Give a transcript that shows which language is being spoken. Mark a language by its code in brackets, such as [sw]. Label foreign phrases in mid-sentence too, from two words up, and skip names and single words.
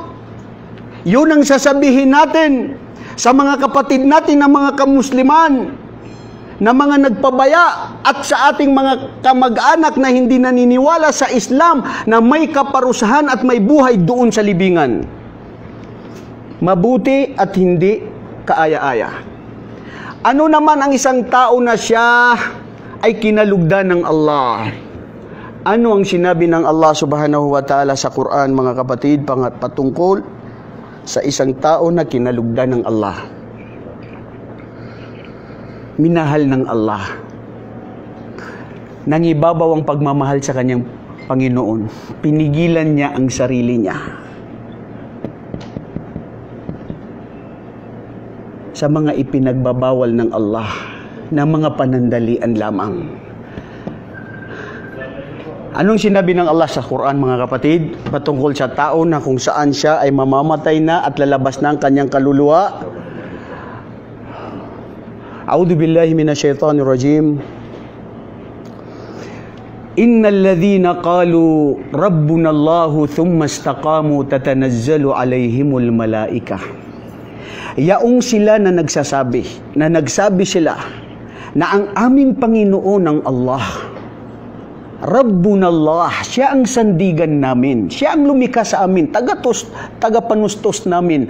[tl] Yun ang sasabihin natin sa mga kapatid natin na mga kamusliman, na mga nagpabaya, at sa ating mga kamag-anak na hindi naniniwala sa Islam na may kaparusahan at may buhay doon sa libingan. Mabuti at hindi kaaya-aya. Ano naman ang isang tao na siya ay kinalugdan ng Allah? Ano ang sinabi ng Allah [ar] سبحانه وتعالى [tl] sa Quran, mga kapatid, patungkol sa isang tao na kinalugdan ng Allah? Minahal ng Allah. Nangibabaw ang pagmamahal sa kanyang Panginoon. Pinigilan niya ang sarili niya sa mga ipinagbabawal ng Allah. na mga panandalian lamang. Anong sinabi ng Allah sa Quran, mga kapatid, patungkol sa tao na kung saan siya ay mamamatay na at lalabas na ang kanyang kaluluwa? [ar] أعوذ بالله من الشيطان الرجيم. إن الذين قالوا ربنا الله ثم استقاموا تتنزل عليهم الملائكة. [tl] Yaong sila na nagsabi sila na ang aming Panginoon ang Allah. [ar] ربنا الله, [tl] siya ang sandigan namin. Siya ang lumikha sa amin, tagapanustos namin.